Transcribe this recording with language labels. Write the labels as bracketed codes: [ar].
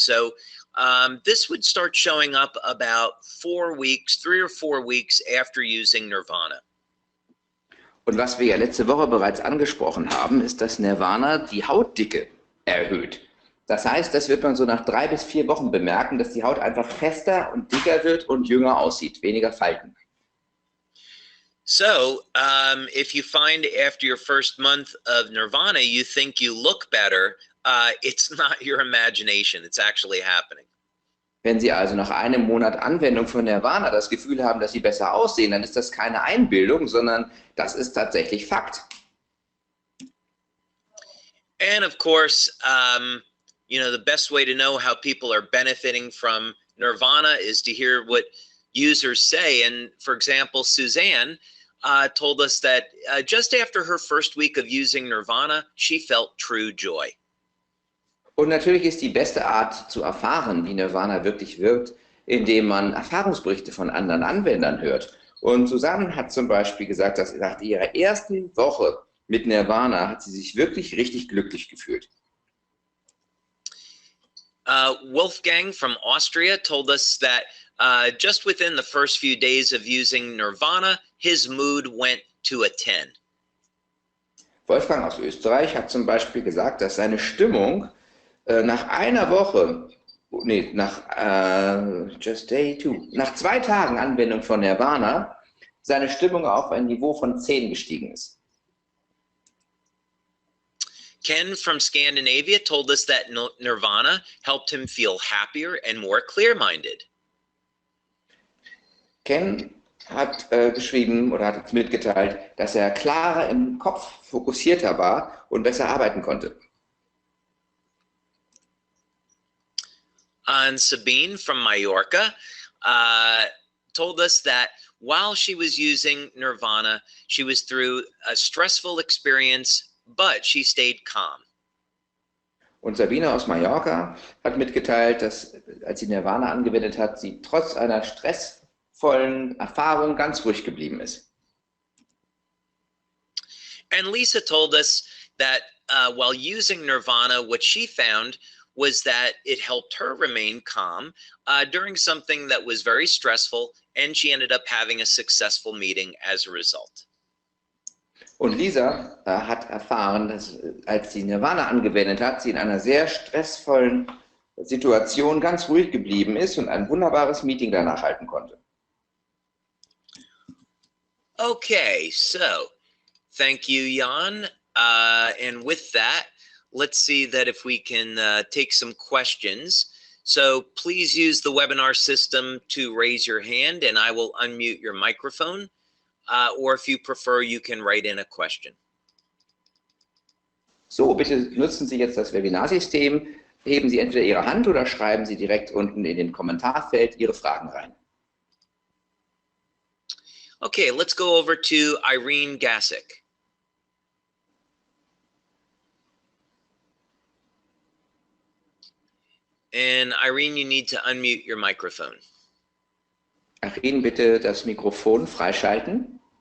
[en] So this would start showing up about 4 weeks, 3 or 4 weeks after using Nirvana. [de] Und was wir ja letzte Woche bereits angesprochen haben, ist, dass Nirvana die Hautdicke erhöht. Das heißt, das wird man so nach 3 bis 4 Wochen bemerken, dass die Haut einfach fester und dicker wird und jünger aussieht, weniger Falten. [en] So, if you find after your first month of Nirvana, you think you look better, it's not your imagination, it's actually happening. [de] Wenn Sie also nach einem Monat Anwendung von Nirvana das Gefühl haben, dass Sie besser aussehen, dann ist das keine Einbildung, sondern das ist tatsächlich Fakt. [en] And of course, you know, the best way to know how people are benefiting from Nirvana is to hear what users say. And for example, Suzanne told us that just after her first week of using Nirvana, she felt true joy. [de] Und natürlich ist die beste Art zu erfahren, wie Nirvana wirklich wirkt, indem man Erfahrungsberichte von anderen Anwendern hört. Und Susanne hat zum Beispiel gesagt, dass nach ihrer ersten Woche mit Nirvana hat sie sich wirklich richtig glücklich gefühlt. [en] Wolfgang from Austria told us that just within the first few days of using Nirvana, his mood went to a 10. [de] Wolfgang aus Österreich hat zum Beispiel gesagt, dass seine Stimmung nach einer Woche, nee, nach 2 Tagen Anwendung von Nirvana, seine Stimmung auf ein Niveau von 10 gestiegen ist. [en] Ken from Scandinavia told us that Nirvana helped him feel happier and more clear-minded. [de] Ken hat geschrieben oder hat uns mitgeteilt, dass er klarer im Kopf, fokussierter war und besser arbeiten konnte. [en] And Sabine from Mallorca told us that while she was using Nirvana, she was through a stressful experience, but she stayed calm. [de] Und Sabine aus Mallorca hat mitgeteilt, dass als sie Nirvana angewendet hat, sie trotz einer stressvollen Erfahrung ganz ruhig geblieben ist. [en] And Lisa told us that while using Nirvana, what she found was that it helped her remain calm during something that was very stressful, and she ended up having a successful meeting as a result. [de] Und Lisa hat erfahren, dass als sie Nirvana angewendet hat, sie in einer sehr stressvollen Situation ganz ruhig geblieben ist und ein wunderbares Meeting danach halten konnte. [en] Okay, so thank you, Jan. And with that, let's see that if we can take some questions. So please use the webinar system to raise your hand and I will unmute your microphone. Or if you prefer, you can write in a question. [de] So, bitte nutzen Sie jetzt das Webinarsystem. Heben Sie entweder Ihre Hand oder schreiben Sie direkt unten in den Kommentarfeld Ihre Fragen rein. [en] Okay, let's go over to Irene Gassick. And Irene, you need to unmute your microphone. [de] Irene, bitte das Mikrofon freischalten.